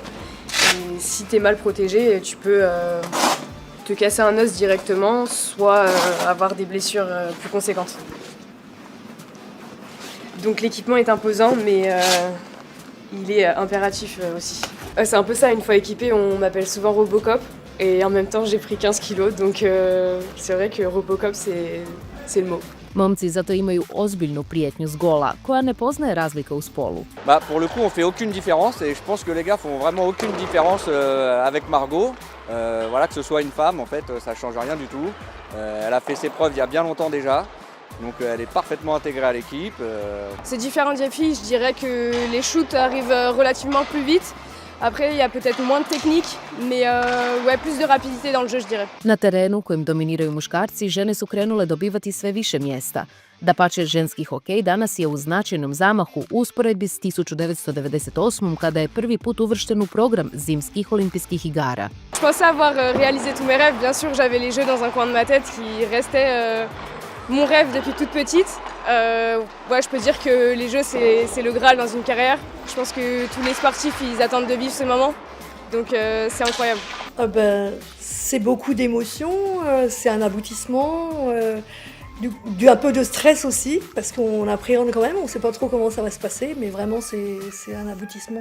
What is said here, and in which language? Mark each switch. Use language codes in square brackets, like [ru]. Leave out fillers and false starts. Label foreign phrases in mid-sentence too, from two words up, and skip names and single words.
[fr] Et si tu es mal protégé, tu peux te casser un os directement, soit avoir des blessures plus conséquentes. Donc l'équipement est imposant, mais il est impératif aussi. C'est un peu ça, une fois équipé, on m'appelle souvent Robocop. Et en même temps, j'ai pris 15 kilos, donc c'est vrai que Robocop, c'est le mot. [hr] Momci zato imaju ozbiljnu prijetnju s gola, koja ne poznaje razlika u spolu. [fr] Pour le coup, on fait aucune différence et je pense que les gars font vraiment aucune différence avec Margot. Voilà, que ce soit une femme, en fait, ça change rien du tout. Elle a fait ses preuves il y a bien longtemps déjà. Donc elle est parfaitement intégrée à l'équipe. C'est différent des filles, je dirais que les shoots arrivent relativement plus vite. Après, il y a peut-être moins de technique, mais plus de rapidité dans le jeu, je dirais. [hr] Na terenu kojim dominiraju muškarci, žene su krenule dobivati sve više mjesta. Dapače, ženski hokej danas je u značajnom zamahu u usporedbi s 1998. kada je prvi put uvršten u program zimskih olimpijskih igara. [fr] Je pensais avoir réalisé tous mes rêves. Bien sûr, j'avais les jeux dans un coin de ma tête qui restaient mon rêve depuis toute petite. Je peux dire que les jeux, c'est le Graal dans une carrière. Je pense que tous les sportifs, ils attendent de vivre ce moment. Donc c'est incroyable. C'est beaucoup d'émotions, c'est un aboutissement, un peu de stress aussi, parce qu'on appréhende quand même, on ne sait pas trop comment ça va se passer, mais vraiment c'est un aboutissement.